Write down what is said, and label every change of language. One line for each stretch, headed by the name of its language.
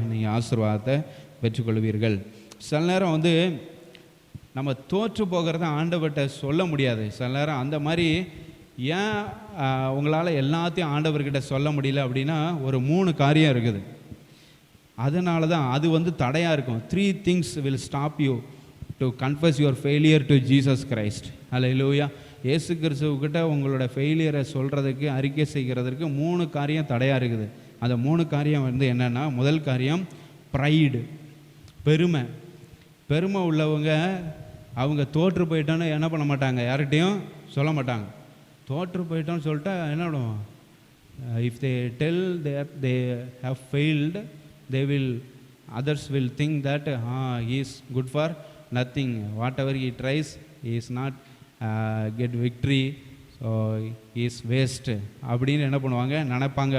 Tamil: நீங்கள் ஆசீர்வாதத்தை பெற்றுக்கொள்வீர்கள். சில நேரம் வந்து நம்ம தோற்று போகிறத ஆண்டவர்கிட்ட சொல்ல முடியாது. சில நேரம் அந்த மாதிரி ஏன் உங்களால் எல்லாத்தையும் ஆண்டவர்கிட்ட சொல்ல முடியல அப்படின்னா ஒரு 3 காரியம் இருக்குது. அதனால தான் அது வந்து தடையாக இருக்கும்.
English: 3 things will stop you to confess your failure to Jesus Christ.
Tamil: ஹல்லேலூயா. இயேசு கிறிஸ்துவுக்கிட்ட உங்களோட ஃபெயிலியரை சொல்கிறதுக்கு, அறிக்கை செய்கிறதுக்கு 3 காரியம் தடையாக இருக்குது. அந்த 3 காரியம் வந்து என்னென்னா, முதல் காரியம் ப்ரைடு, பெருமை. பெருமை உள்ளவங்க அவங்க தோற்று போயிட்டோன்னு என்ன பண்ண மாட்டாங்க, யார்கிட்டையும் சொல்ல மாட்டாங்க. தோற்று போயிட்டோன்னு சொல்லிட்டா என்ன பண்ணுவோம்,
English: if they tell they have failed they will, others will think that he is good for nothing, whatever he tries he is not get victory, so he is waste
Tamil: அப்படின்னு என்ன பண்ணுவாங்க, நினைப்பாங்க.